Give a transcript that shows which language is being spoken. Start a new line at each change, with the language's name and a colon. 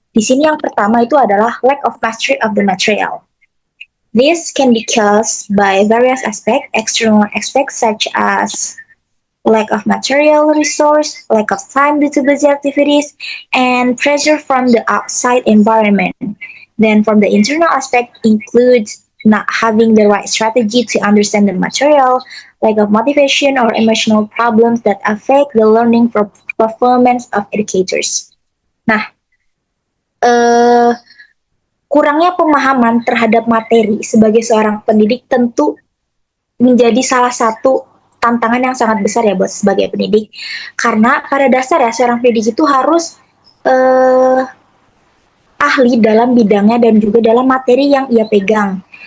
Indonesian: Di sini yang pertama itu adalah
English: lack of mastery of the material. This can be caused by various aspects, external aspects such as lack of material resource, lack of time due to busy activities, and pressure from the outside environment. Then from the internal aspect includes not having the right strategy to understand the material, lack of motivation or emotional problems that affect the learning performance of educators.
Indonesian: Nah, kurangnya pemahaman terhadap materi sebagai seorang pendidik tentu menjadi salah satu tantangan yang sangat besar ya buat sebagai pendidik. Karena pada dasarnya seorang pendidik itu harus ahli dalam bidangnya dan juga dalam materi yang ia pegang.